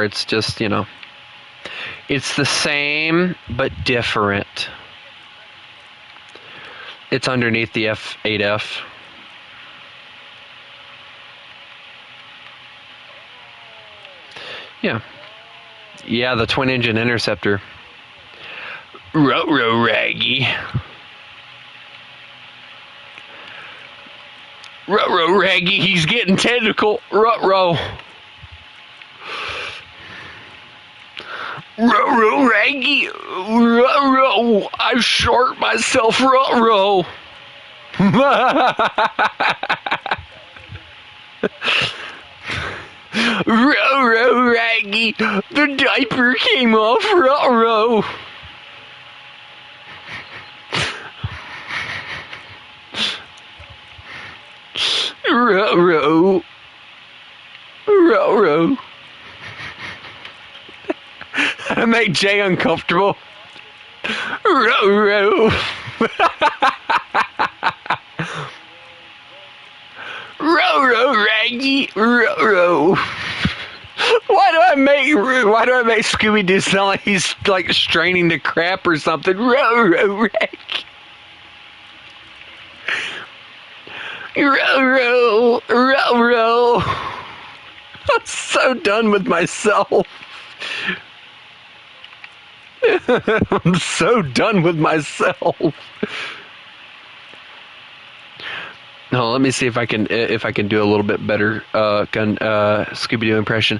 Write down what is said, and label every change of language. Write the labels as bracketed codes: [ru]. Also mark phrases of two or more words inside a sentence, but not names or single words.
[en] It's just, you know, it's the same but different. It's underneath the F8F. Yeah. Yeah, the twin engine interceptor. Ruh-roh, Raggy. Ruh-roh, Raggy, he's getting technical. Ruh-roh. Ruh-roh, Raggy. Ruh-roh. I short myself. Ruh-roh. Ruh-roh, Raggy. The diaper came off. Ruh-roh. Ruh-roh. Ruh-roh. I make Jay uncomfortable. Ruh-roh. Ruh-roh, Raggy. Ruh-roh. Why do I make Scooby-Doo sound like he's like straining to crap or something? Ruh-roh, Raggy. Ruh-roh, ruh-roh. I'm so done with myself. I'm so done with myself. No, let me see if I can do a little bit better Scooby-Doo impression.